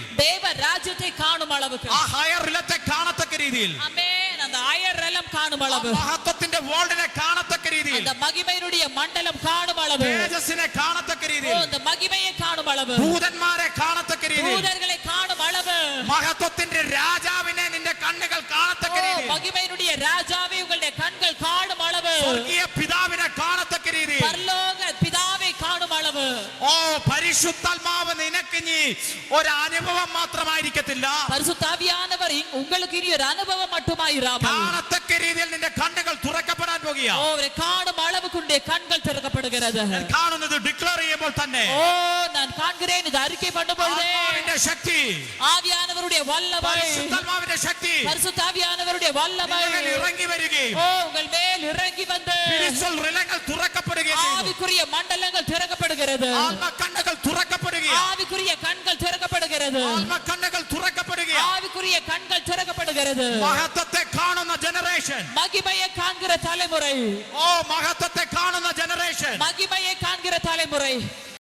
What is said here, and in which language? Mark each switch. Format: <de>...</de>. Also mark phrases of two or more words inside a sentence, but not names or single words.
<ta>தேவ ராஜ்யத்தை காணும் அளவுக்கு,</ta> <ml>ആ ഹയർ റിലത്തെ കാണത്തക്ക രീതിയിൽ,</ml> <ta>ஆமென் அந்த</ta> <en>higher realm</en> <ta>காணும் அளவு,</ta> <ml>മഹത്വത്തിന്റെ വേൾഡിനെ കാണത്തക്ക രീതിയിൽ,</ml> <ta>அந்த மகிமையினுடைய மண்டலம் காணும் அளவு,</ta> <ml>തേജസ്സിനെ കാണത്തക്ക ஓ രീതിയിൽ,</ml> <ta>அந்த மகிமையை காணும் அளவு,</ta> <ml>ദൂതന്മാരെ കാണത്തക്ക രീതിയിൽ,</ml> <ta>தூதர்களை காணும் அளவு,</ta> <ml>മഹത്വത്തിന്റെ രാജാവിനെ നിന്റെ കണ്ണുകൾ കാണത്തക്ക ஓ രീതിയിൽ,</ml> <ta>மகிமையினுடைய ராஜாவை உங்களுடைய கண்கள் காணும் அளவு,</ta> <ml>സ്വർഗീയ പിതാവിനെ കാണത്തക്ക രീതിയിൽ,</ml> <ta>பரலோக பிதாவை காணும் அளவு,</ta> <ml>പരിശുദ്ധാത്മാവ് നിനക്ക് ഇനി ഒരു അനുഭവം മാത്രമായിരിക്കത്തില്ല,</ml> <ta>பரிசுத்த ஆவியானவர் உங்களுக்கு இனி ஒரு அனுபவம் மட்டுமாயிராமல்</ta> <ml>കാണത്തക്ക രീതിയിൽ നിന്റെ കണ്ണുകൾ തുറക്കപ്പെടാൻ പോകുകയാണ്.</ml> <ta>அவரை காணும் அளவுக்குடைய கண்கள் திறக்கப்படுகிறது.</ta> <ml>കാണുന്നത് ഡിക്ലെയർ ചെയ്യുമ്പോൾ തന്നെ</ml> <ta>ஓ நான் காண்கிறேன், இது அறிக்கை பண்ணும் பொழுதே</ta> <ml>ആത്മാവിന്റെ ശക്തി,</ml> <ta>ஆவியானவருடைய வல்லமை,</ta> <ml>പരിശുദ്ധാത്മാവിന്റെ ശക്തി</ml> <ta>பரிசுத்த ஆவியானவருடைய வல்லமை</ta> <ml>നിങ്ങളിൽ ഇറങ്ങി വരികയും</ml> <ta>ஓ உங்கள் மேல் இறங்கி வந்து</ta> <ml>സ്പിരിച്വൽ റിലങ്ങൾ തുറക്കപ്പെടുകയും ചെയ്യുന്നു.</ml> <ta>ஆவிக்குரிய மண்டலங்கள் திறக்கப்படுகிறது.</ta> <ml>ആത്മ കണ്ണുകൾ തുറക്കപ്പെടുകയും,</ml> <ta>ஆவிக்குரிய கண்கள் திறக்கப்படுகிறது.</ta> <ml>ആത്മ കണ്ണുകൾ തുറക്കപ്പെടുകയും,</ml> <ta>ஆவிக்குரிய கண்கள் திறக்கப்படுகிறது.</ta> <ml>മഹത്വത്തെ കാണുന്ന ജനറേഷൻ,</ml> <ta>மகிமையை காண்கிற தலைமுறை,</ta> <ml>മഹത്വത്തെ കാണുന്ന ജനറേഷൻ</ml> <ta>மகிமையை காண்கிற தலைமுறை</ta>